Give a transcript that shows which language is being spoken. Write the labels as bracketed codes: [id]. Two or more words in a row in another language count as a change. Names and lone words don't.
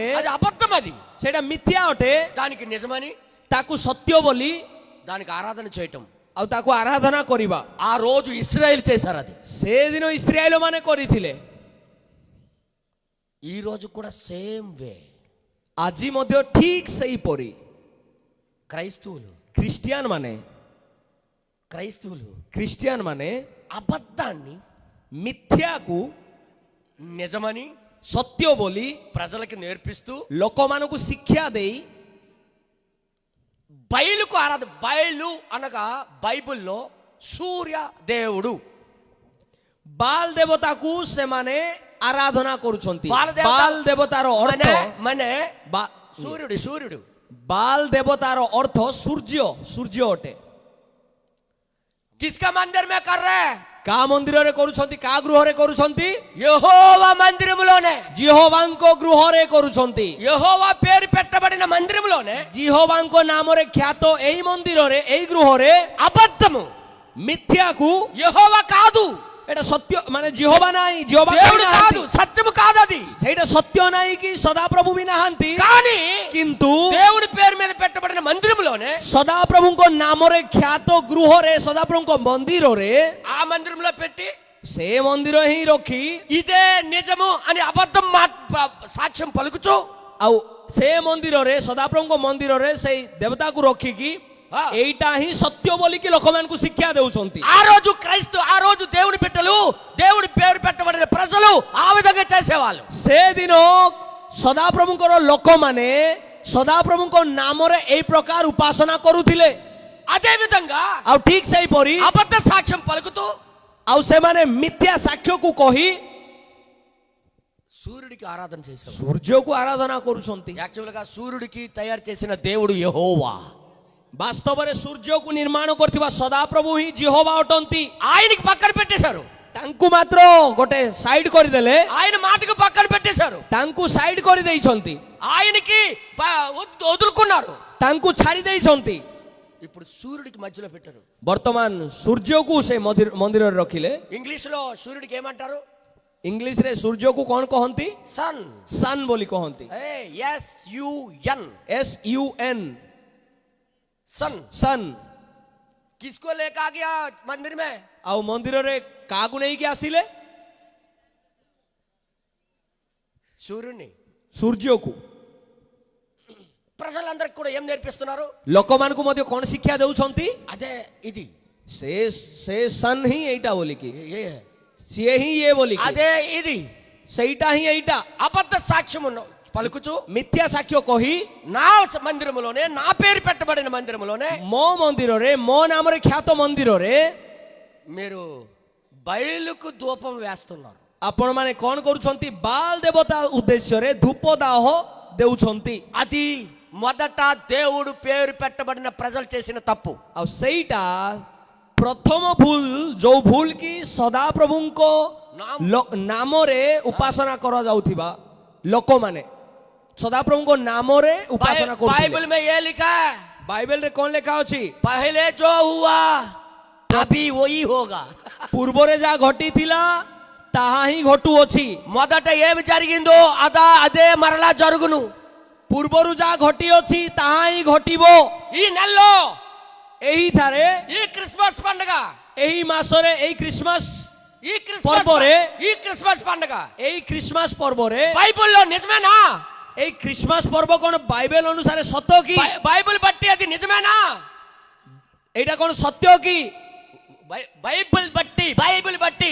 [te] అది అబద్ధం, అది [or] ସେଟା ମିଥ୍ୟା ଅଟେ। [te] దానికి నిజమని [or] ତାକୁ ସତ୍ୟ ବୋଲି [te] దానికి ఆరాధన చేయటం। [or] ଆଉ ତାକୁ ଆରାଧନା କରିବା। [te] ఆ రోజు ఇశ్రాయేల్ చేశారు అది। [or] ସେଦିନ ଇସ୍ରାଏଲ ମାନେ କରିଥିଲେ। [te] ఈ రోజు కూడా [en] same way [or] ଆଜି ମଧ୍ୟ ଠିକ ସେହିପରି [te] క్రైస్తవులు [or] ଖ୍ରୀଷ୍ଟିଆନ ମାନେ [te] అబద్ధాన్ని [or] ମିଥ୍ୟାକୁ [te] నిజమని [or] ସତ୍ୟ ବୋଲି [te] ప్రజలకు నేర్పిస్తూ [or] ଲୋକମାନଙ୍କୁ ଶିକ୍ଷା ଦେଇ [te] బయలుకు బయలు అనగా బైబిల్లో సూర్య దేవుడు, [or] ବାଲ ଦେବତାକୁ ସେମାନେ ଆରାଧନା କରୁଛନ୍ତି। ବାଲ ବାଲ ଦେବତାର ଅର୍ଥ ମାନେ ସୂର୍ଯ୍ୟ। ବାଲ ଦେବତାର ଅର୍ଥ ସୂର୍ଯ୍ୟ ଅଟେ। [hi] किसका मंदिर में कर रहे हैं? [or] କା ମନ୍ଦିରରେ କରୁଛନ୍ତି? କା ଗୃହରେ କରୁଛନ୍ତି? [te] యెహోవా మందిరములోనే, [or] ଜିହୋବାଙ୍କ ଗୃହରେ କରୁଛନ୍ତି। [te] యెహోవా పేరు పెట్టబడిన మందిరములోనే, [or] ଜିହୋବାଙ୍କ ନାମରେ ଖ୍ୟାତ ଏଇ ମନ୍ଦିରରେ, ଏଇ ଗୃହରେ [te] అబద్ధము [or] ମିଥ୍ୟାକୁ, [te] యెహోవా కాదు, [or] ଏଟା ସତ୍ୟ ମାନେ ଜିହୋବା ନାହିଁ, ଜିହୋବା [te] దేవుడు కాదు, సత్యము కాదు అది। [or] ସେଇଟା సତ୍ୟ ନାହିଁ କି ସଦାପ୍ରଭୁ ବି ନାହାନ୍ତି। [te] కానీ [or] କିନ୍ତୁ [te] దేవుడి పేరు మీద పెట్టబడిన మందిరములోనే, [or] ସଦାପ୍ରଭୁଙ୍କ ନାମରେ ଖ୍ୟାତ ଗୃହରେ, ସଦାପ୍ରଭୁଙ୍କ ମନ୍ଦିରରେ, [te] ఆ మందిరంలో పెట్టి [or] ସେ ମନ୍ଦିର ହିଁ ରଖି [te] ఇదే నిజము అని అబద్ధం సాక్ష్యం పలుకుచు, [or] ଆଉ ସେ ମନ୍ଦିରରେ, సదాప్రభుଙ୍କ ମନ୍ଦିରରେ ସେଇ ଦେବତାକୁ ରଖିକି ଏଇଟା ହିଁ ସତ୍ୟ ବୋଲିକି ଲୋକମାନଙ୍କୁ ଶିକ୍ଷା ଦେଉଛନ୍ତି। [te] ఆ రోజు దేవుడి బిడ్డలు, దేవుడి పేరు పెట్టబడిన ప్రజలు ఆ విధంగా చేసేవాళ్ళు। [or] ସେଦିନ ସଦାପ୍ରଭୁଙ୍କର ଲୋକମାନେ ସଦାପ୍ରଭୁଙ୍କ ନାମରେ ଏଇ ପ୍ରକାର ଉପାସନା କରୁଥିଲେ। [te] అదే విధంగా [or] ଆଉ ଠିକ ସେହିପରି [te] అబద్ధ సాక్ష్యం పలుకుతూ [or] ଆଉ ସେମାନେ ମିଥ୍ୟା ସାକ୍ଷ୍ୟକୁ କହି [te] సూర్యుడికి ఆరాధన చేసేవారు। [or] ସୂର୍ଯ୍ୟକୁ ଆରାଧନା କରୁଛନ୍ତି। [te] యాక్చువల్ గా సూర్యుడికి తయారు చేసిన దేవుడు యెహోవా। [or] ବାସ୍ତବରେ ସୂର୍ଯ୍ୟକୁ ନିର୍ମାଣ କରିଥିବା ସଦାପ୍ରଭୁ ହିଁ ଜିହୋବା ଅଟନ୍ତି। [te] ఆయనకి పక్కన పెట్టేశారు, [or] ତାଙ୍କୁ ମାତ୍ର ଗୋଟେ ସାଇଡ କରିଦେଲେ, [te] ఆయన మాటకు పక్కన పెట్టేశారు, [or] ତାଙ୍କୁ ସାଇଡ କରିଦେଇଛନ୍ତି, [te] ఆయనకి వదులుకున్నారు। [or] ତାଙ୍କୁ ଛାଡି ଦେଇଛନ୍ତି। [te] ఇప్పుడు సూర్యుడికి మధ్యలో పెట్టారు. [or] ବର୍ତ୍ତମାନ ସୂର୍ଯ୍ୟକୁ ସେ ମନ୍ଦିରରେ ରଖିଲେ. [te] ఇంగ్లీష్ లో సూర్యుడికి ఏమంటారు? [or] ଇଂଲିଶରେ ସୂର୍ଯ୍ୟକୁ କ'ଣ କହନ୍ତି? [te] సన్. [or] ସନ୍ ବୋଲି କହନ୍ତି. [te] SUN. [or] SUN [hi] सन. [or] ସନ୍. [hi] किसको लेकर आ गया मंदिर में? [or] ଆଉ ମନ୍ଦିରରେ କାହାକୁ ନେଇକି ଆସିଲେ? [te] సూర్యుడిని. [or] ସୂର୍ଯ୍ୟକୁ. [te] ప్రజలందరికీ కూడా ఏం నేర్పిస్తున్నారు? [or] ଲୋକମାନଙ୍କୁ ମଧ୍ୟ କ'ଣ ଶିକ୍ଷା ଦେଉଛନ୍ତି? [te] అదే ఇది. [or] ସେ ସନ୍ ହିଁ ଏଇଟା ବୋଲିକି, ఏ- ସିଏ ହିଁ ଇଏ ବୋଲିକି, [te] అదే ఇది. [or] ସେଇଟା ହିଁ ଏଇଟା. [te] అబద్ధ సాక్ష్యము పలుకుచు [or] ମିଥ୍ୟା ସାକ୍ଷ୍ୟ କହି [te] నా మందిరములోనే, నా పేరు పెట్టబడిన మందిరములోనే [or] ମୋ ମନ୍ଦିରରେ, ମୋ ନାମରେ ଖ୍ୟାତ ମନ୍ଦିରରେ [te] మీరు బయలుకు ధూపం వేస్తున్నారు. [or] ଆପଣମାନେ କ'ଣ କରୁଛନ୍ତି? ବାଲ ଦେବତା ଉଦ୍ଦେଶ୍ୟରେ ଧୂପ ଦାହ ଦେଉଛନ୍ତି. [te] అది మొదట దేవుడు పేరు పెట్టబడిన ప్రజలు చేసిన తప్పు. [or] ଆଉ ସେଇଟା ପ୍ରଥମ ଭୁଲ, ଯୋଉ ଭୁଲ କି ସଦାପ୍ରଭୁଙ୍କ ନାମରେ ଉପାସନା କରାଯାଉଥିବା ଲୋକମାନେ ସଦାପ୍ରଭୁଙ୍କ ନାମରେ ଉପାସନା କରୁଥିଲେ. [hi] बाइबल में ये लिखा है, [or] ବାଇବେଲରେ କ'ଣ ଲେଖା ଅଛି? [hi] पहले जो हुआ अभी वही होगा. [or] ପୂର୍ବରେ ଯାହା ଘଟିଥିଲା ତାହା ହିଁ ଘଟୁଅଛି. [te] మొదట ఏమి జరిగిందో అదే మరలా జరుగును. [or] ପୂର୍ବରୁ ଯାହା ଘଟିଅଛି ତାହା ହିଁ ଘଟିବ. [te] ఈ నెలలో [or] ଏହିଠାରେ, [te] ఈ క్రిస్మస్ పండుగ, [or] ଏହି ମାସରେ, ଏହି ଖ୍ରୀଷ୍ଟମାସ [te] ఈ క్రిస్మస్ [or] పర్ବରେ, [te] ఈ క్రిస్మస్ పండుగ [or] ଏହି ଖ୍ରୀଷ୍ଟମାସ ପର୍ବରେ, [te] బైబిల్లో నిజమేనా? [or] ଏହି ଖ୍ରୀଷ୍ଟମାସ ପର୍ବ କ'ଣ ବାଇବେଲ ଅନୁସାରେ ସତ କି? [te] బైబిల్ బట్టి అది నిజమేనా? [or] ଏଇଟା କ'ଣ ସତ୍ୟ କି? [te] బైబిల్ బట్టి